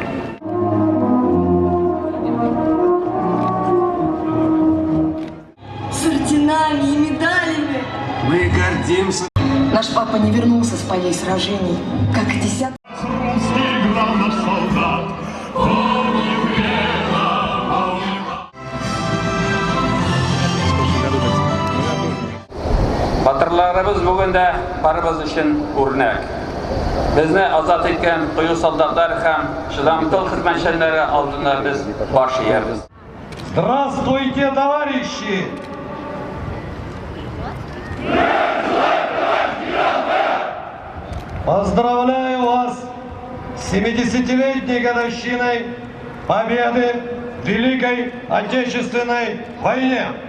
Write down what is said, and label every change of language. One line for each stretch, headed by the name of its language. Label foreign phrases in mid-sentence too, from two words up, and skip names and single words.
Russian: С орденами и медалями. Мы гордимся. Наш папа не вернулся с полей сражений, как и десятки. Русский играл наш солдат.
Tatar: Батырларыбыз бүген дә барыбыз өчен үрнәк. Безне азат иткән кыю солдатлар һәм шыдамлы хезмәтчеләре алдында без баш иябез.
Russian: Здравствуйте, товарищи! Поздравляю вас с 70-летней годовщиной победы в Великой Отечественной войне!